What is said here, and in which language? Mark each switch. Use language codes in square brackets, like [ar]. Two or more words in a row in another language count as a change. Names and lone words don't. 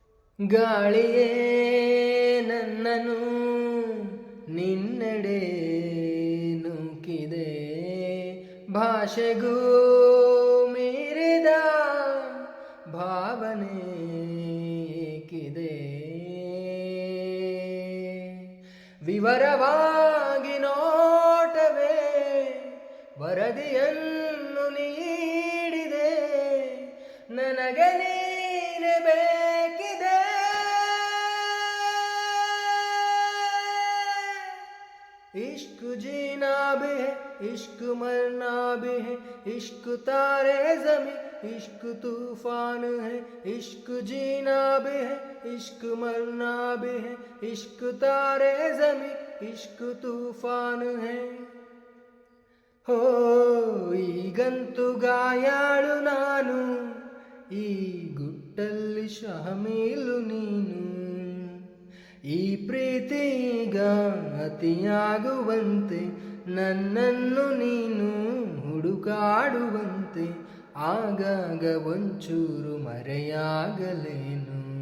[kn] ಗಾಳಿಯೇ ನನ್ನನು ನಿನ್ನೆಡೆ ನೂಕಿದೆ, ಭಾಷೆಗೂ ಮೀರಿದ ಭಾವನೆ ಏಕಿದೆ. ವಿವರವಾಗಿ ನೋಟವೇ ವರದಿಯನ್ನು ನೀಡಿದೆ, ನನಗೆ ನೀನೆ ಬೇಕಿದೆ. [hi] इश्क जीना भी है, इश्क मरना भी है, इश्क तारे ज़मीं, इश्क तूफान है. इश्क जीना भी है, इश्क मरना भी है, इश्क तारे ज़मीं, इश्क तूफान है. [kn] हो ಈಗಂತೂ ಗಾಯಾಳು ನಾನು, ಈ ಗುಟ್ಟಲ್ಲಿ ಶಹಮೀಲು ನೀನು. ಈ ಪ್ರೀತಿಗ ಅತಿಯಾಗುವಂತೆ ನನ್ನನ್ನು ನೀನು ಹುಡುಕಾಡುವಂತೆ, ಆಗಾಗ ಒಂಚೂರು ಮರೆಯಾಗಲೇನು.